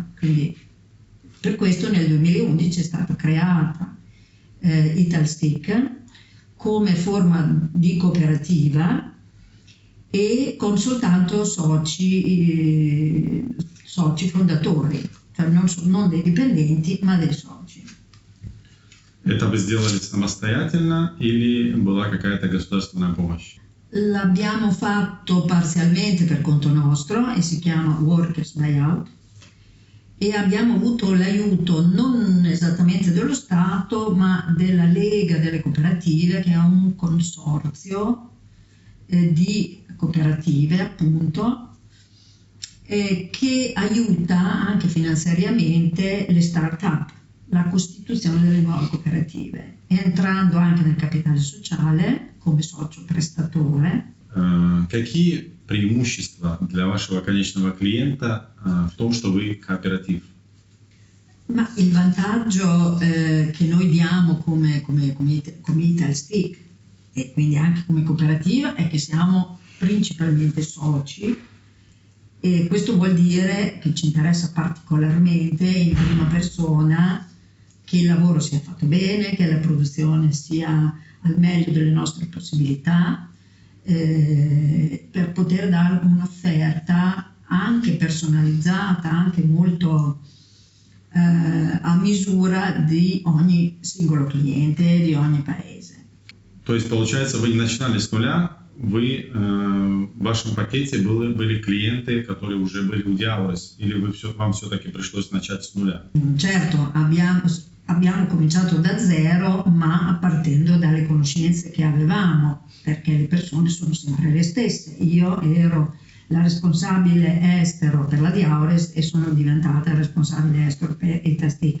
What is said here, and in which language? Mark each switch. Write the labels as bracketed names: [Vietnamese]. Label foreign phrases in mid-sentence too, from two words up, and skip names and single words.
[Italian] Quindi per questo nel 2011 è stata creata Italstick come forma di cooperativa e con soltanto soci fondatori, cioè non dei dipendenti ma dei soci. [Russian] Это вы сделали самостоятельно или была какая-то государственная помощь? [Italian] L'abbiamo fatto parzialmente per conto nostro e si chiama [English] Workers Buyout. [Italian] E abbiamo avuto l'aiuto non esattamente dello Stato, ma della Lega delle Cooperative, che è un consorzio di cooperative, appunto, che aiuta anche finanziariamente le start-up, la costituzione delle nuove cooperative, entrando anche nel capitale sociale come socio prestatore. [Russian] Какие преимущества для вашего конечного клиента в том, что вы кооператив? [Italian] Ma il vantaggio che noi diamo come Italstick e quindi anche come cooperativa è che siamo principalmente soci e questo vuol dire che ci interessa particolarmente in prima persona che il lavoro sia fatto bene, che la produzione sia al meglio delle nostre possibilità, per poter dare un'offerta anche personalizzata, anche molto a misura di ogni singolo cliente, di ogni paese. [Russian] То есть, получается, вы не начинали с нуля, вы, в вашем пакете были клиенты, которые уже были у Diaures, или вам все-таки пришлось начать с нуля? [Italian] Certo, abbiamo cominciato da zero, ma partendo dalle conoscenze che avevamo, perché le persone sono sempre le stesse. Io ero la responsabile estero per la Diaures e sono diventata responsabile estero per Italstic.